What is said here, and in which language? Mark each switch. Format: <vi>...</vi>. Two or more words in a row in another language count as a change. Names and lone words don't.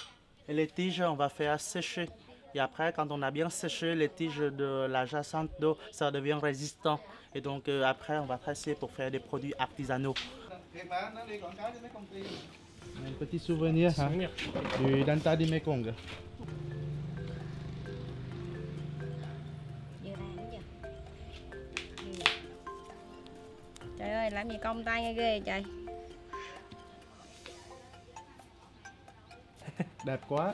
<fr>Et les tiges on va faire sécher. Et après quand on a bien séché les tiges de la jacinthe d'eau, ça devient résistant. Et donc après on va presser pour faire des produits artisanaux. Un petit souvenir, du Delta du Mekong.</fr> <vi>Trời ơi, làm gì cong tay nghe ghê trời. Đẹp quá.</vi>